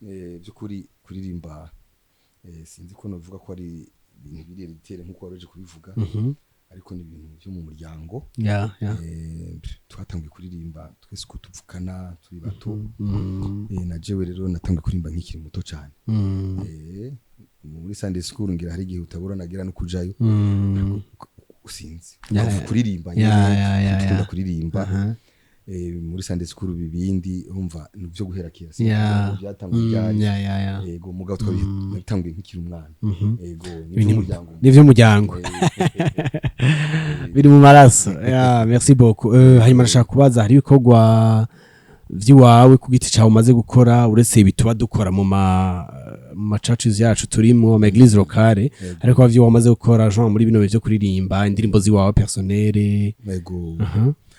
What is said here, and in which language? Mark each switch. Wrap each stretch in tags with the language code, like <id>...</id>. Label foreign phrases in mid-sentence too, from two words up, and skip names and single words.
<rn>Eh, vy'ukuri kuririmba, eh, sinzi ko novuga ko ari ibintu biri hereditaire nkuko wareje kubivuga, Mhm. ariko ni ibintu vyo mu muryango. Ya, ya. Eh, twatanguye kuririmba twese uko tuvukana, turi bato. Mhm. Mhm. Eh, na jewe rero natanguye kuririmba nkikiri muto cane. Mm. Eh, muri</rn> <en>Sunday school</en> <rn>ngira hari igihe utabura nagira no kujayo. Mm. Ariko usinzi. Ya, Ukavuga ya. kuririmba Ya, nyine, ya, ya, dukunda ya. kuririmba. Aha. Eh, muri</rn> <en>Sunday school</en> <rn>bibindi, urumva ni vyo guhera kera. Ya. Byatanguye Mm, ryari. ya, ya, ya. Yego, mugabo twabi-, Mm. nabitanguye nkikiri umwana. Mhm. Yego, ni Ibintu vy'umuryango. ni vy'umuryango. Eh, Biri mu maraso. Ya,</rn> <fr>merci beaucoup.</fr> <rn>Eh, hanyuma nashaka kubaza, hari ibikorwa vy'iwawe ku giti cawe umaze gukora, uretse ibi tuba dukora mu ma, mu ma churches yacu turimo, ama</rn> <fr>église locale,</fr> <rn>Yego. ariko havyo wamaze gukora, genre muri bino bihe vyo kuririmba, indirimbo ziwawe personnel? Yego. Aha.</rn>